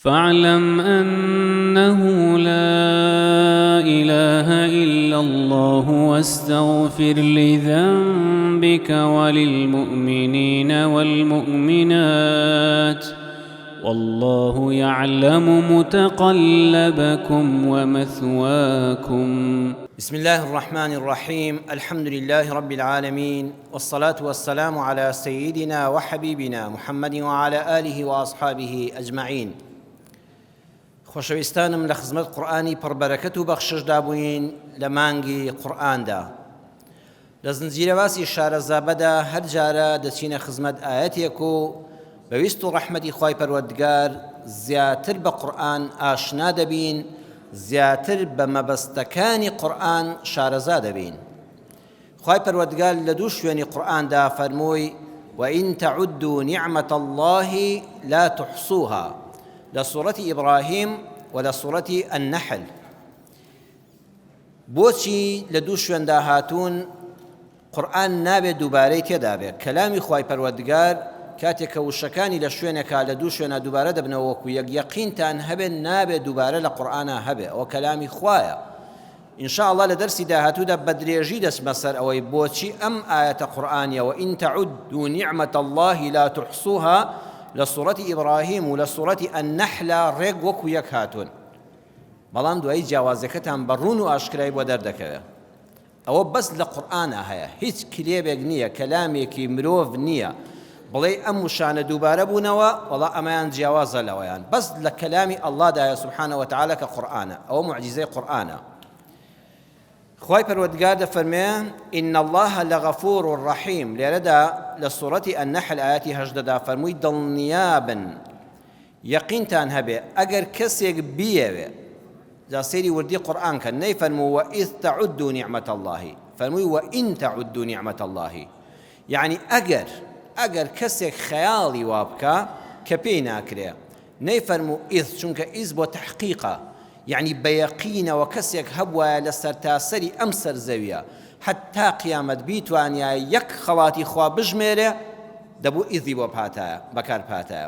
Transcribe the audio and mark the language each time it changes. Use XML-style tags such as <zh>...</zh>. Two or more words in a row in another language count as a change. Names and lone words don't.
<ar>فاعلم أنه لا إله إلا الله واستغفر لذنبك وللمؤمنين والمؤمنات والله يعلم متقلبكم ومثواكم. بسم الله الرحمن الرحيم. الحمد لله رب العالمين، والصلاة والسلام على سيدنا وحبيبنا محمد وعلى آله وأصحابه أجمعين.</ar> <ckb>خۆشەویستانم لە خزمەت قورئانی پڕبەرەکەت و بەخششدا بووین لە مانگی قورئاندا. لە زنجیرە باسی شارەزابەدا هەر جارە دەچینە خزمەت ئاەتێک و بەویست و ڕەحمەتی خوای پەروەردگار زیاتر بە قورئان ئاشنا دەبین، زیاتر بە مەبەستەکانی قورئان شارەزا دەبین. خوای پەروەردگار لە دوو شوێنی قورئاندا فەرمووی</ckb> <ar>وَإِن تَعُدُّوا نِعْمَةَ اللَّهِ لَا تُحْصُوهَا،</ar> <ckb>لە سوورەتی ئیبراهیم و لە سوورەتی النەحل. بۆچی لە دوو شوێندا هاتوون قورئان نابێت دووبارەی تێدا بێت؟ کەلامی خوای پەروەردگار کاتێک کە وشەکانی لە شوێنێکا لە دوو شوێنە دووبارە دەبنەوە وەکو یەک یەقینتان هەبێت نابێت دووبارە لە قورئانە هەبێت، ئەوە کەلامی خوایە. ئینشاءالله لە دەرسی داهاتوودا بە درێژی دەچمە سەر ئەوەی بۆچی ئەم ئاەتە قورئانیە</ckb> <ar>وَإِن تَعُدُّوا نِعْمَةَ اللَّهِ لَا تُحْصُوهَا</ar> <ckb>لە سوورەتی ئیبراهیم و لە سوورەتی النەحل ڕێک وەکو یەک هاتوون، بەڵام دوایی جیاوازەکەتان بەڕوون و ئاشکرای بۆ دەردەکەوێت. ئەوە بەس لە قورئانە هەیە، هیچ کلێبێک نییە، کەلامێکی مرۆڤ نییە بڵێ ئەم وشانە دووبارە بوونەوە وەڵا ئەمەیان جیاوازە لەوەیان، بەس لە کەلامی ئەڵڵادایە</ckb> <ar>سوبحانەهو وتەعالە</ar> <ckb>کە قورئانە، ئەوە موعجیزەی قورئانە. خوای پەروەردگار دەفەرمێ</ckb> <ar>ئین الله لەغەفوور ڕەحیم.</ar> <ckb>لێرەدا لە سوورەتی النەحل ئاەتی 18دا فەرمووی دڵنیابن، یەقینتان هەبێ ئەگەر کەسێک بیەوێ، جا سەیری وردی قورئان کە نەیفەرموو</ckb> <ar>وَإِذ تَعُدُّوا نِعْمَةَ اللَّهِ،</ar> <ckb>فەرمووی</ckb> <ar>وَإِن تَعُدُّوا نِعْمَةَ اللَّهِ،</ar> <ckb>یعنی ئەگەر کەسێک خەیاڵی وا بکە کە پێی ناکرێ. نەیفەرموو ئیذ، چونکە ئیذ بۆ تەحقیقە، یعنی بەیەقینەوە کەسێک هەبوایە لە سەرتاسەری ئەم سەرزەویە حتا قیامەت بیتوانیا یەک خەڵاتی خوا بژمێرێ، دەبوو ئیذی بۆ بەکار پاتایە.</ckb>